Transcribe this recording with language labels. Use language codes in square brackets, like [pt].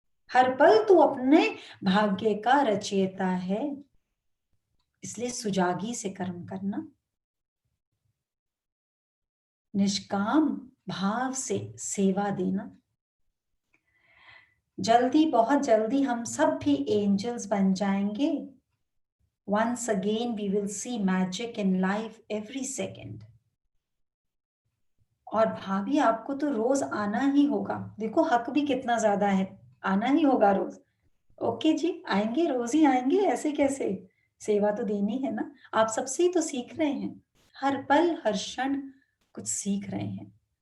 [hi] हर पल तू अपने भाग्य का रचयिता है। इसलिए सुजागी से कर्म करना, निष्काम भाव से सेवा देना। जल्दी, बहुत जल्दी हम सब भी एंजल्स बन जाएंगे। [en] Once again we will see magic in life every second. [hi] और भाभी आपको तो रोज आना ही होगा, देखो हक भी कितना ज्यादा है, आना ही होगा रोज। ओके जी, आएंगे, रोज ही आएंगे, ऐसे कैसे, सेवा तो देनी है ना। आप सबसे ही तो सीख रहे हैं, हर पल हर क्षण कुछ सीख रहे हैं।